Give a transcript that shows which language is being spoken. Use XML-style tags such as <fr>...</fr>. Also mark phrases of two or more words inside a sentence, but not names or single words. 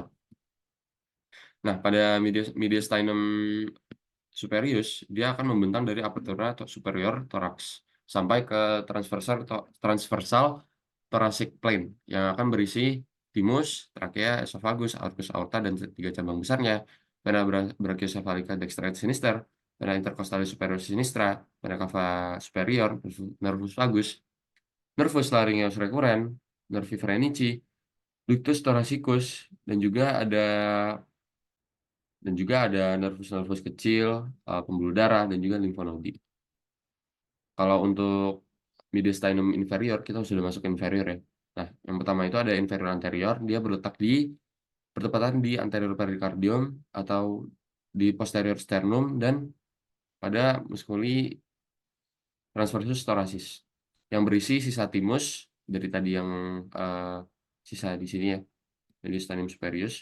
<id>Nah, pada</id> <la>mediastinum superius,</la> <id>dia akan membentang dari</id> <la>apertura superior thorax</la> <id>sampai ke transversal</id> <en>thoracic plane</en> <id>yang akan berisi timus, trakea, esophagus, aortus aorta, dan tiga cabang besarnya,</id> <la>vena brachiocephalica dextra et sinister, vena intercostalis superior sinistra, vena cava superior, nervus vagus, nervus laryngeus recurrens, nervi phrenici, ductus thoracicus,</la> <id>dan juga ada nervus-nervus kecil, pembuluh darah, dan juga limfonodi. Kalau untuk</id> <la>mediastinum inferior,</la> <id>kita sudah masuk ke inferior ya. Nah, yang pertama itu ada</id> <la>inferior anterior,</la> <id>dia berletak di bertepatan di</id> <la>anterior pericardium</la> <id>atau di</id> <la>posterior sternum</la> <id>dan pada</id> <la>musculi transversus thoracis</la> <id>yang berisi sisa timus dari tadi yang sisa di sini ya,</id> <la>mediastinum superius.</la>